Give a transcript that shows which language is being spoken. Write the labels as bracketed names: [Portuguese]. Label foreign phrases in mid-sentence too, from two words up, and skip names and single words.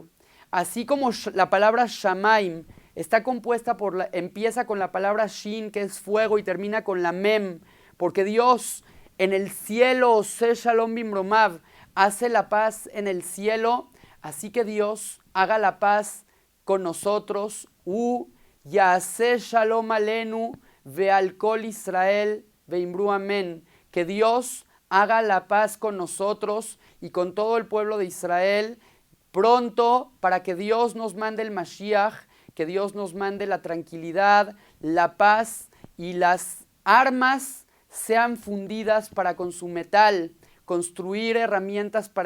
[Spanish] Así como la palabra Shamaim está compuesta empieza con la palabra Shin, que es fuego, y termina con la Mem, porque Dios en el cielo, [Hebrew] עושה שלום במרומיו, [Spanish] hace la paz en el cielo, así que Dios haga la paz con nosotros. [Hebrew] יעשה שלום עלינו ועל כל ישראל ואמרו אמן. [Spanish] Que Dios haga la paz con nosotros y con todo el pueblo de Israel pronto, para que Dios nos mande el Mashiach, que Dios nos mande la tranquilidad, la paz, y las armas sean fundidas para con su metal, construir herramientas para